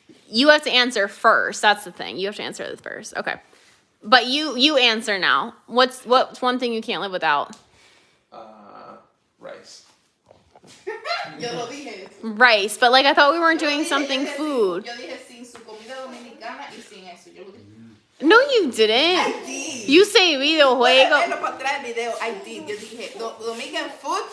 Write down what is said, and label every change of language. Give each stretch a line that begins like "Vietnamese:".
English: You have to answer first. That's the thing. You have to answer this first. Okay. But you answer now. What's one thing you can't live without? Rice.
Spanish: Yo lo dije.
English: Rice, but like I thought we weren't doing something food.
Spanish: Yo dije sin su comida dominicana y sin eso. Yo lo dije.
English: No, you didn't. I did. You say videojuego.
Spanish: Verlo para atrás el video.
English: I did.
Spanish: Yo dije
English: Dominican food.